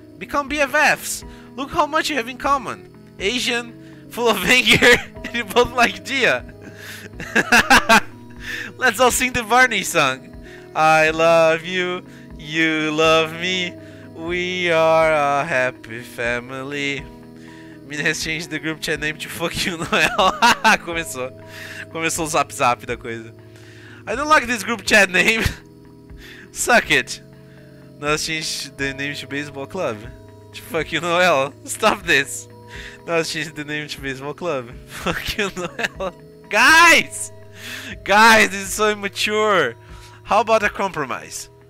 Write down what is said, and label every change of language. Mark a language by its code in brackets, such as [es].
[en] Become BFFs. Look how much you have in common. Asian, full of anger, and you both like Gia. Let's all sing the Barney song. I love you, you love me. We are a happy family. Mina has changed the group chat name to Fuck You, Noelle. [pt] Começou o zap zap da coisa. [en] I don't like this group chat name. Suck it. Now let's change the name to Baseball Club. Fuck You, Noelle. Stop this. Now let's change the name to Baseball Club. Fuck You, Noelle. Guys! Guys, this is so immature. How about a compromise?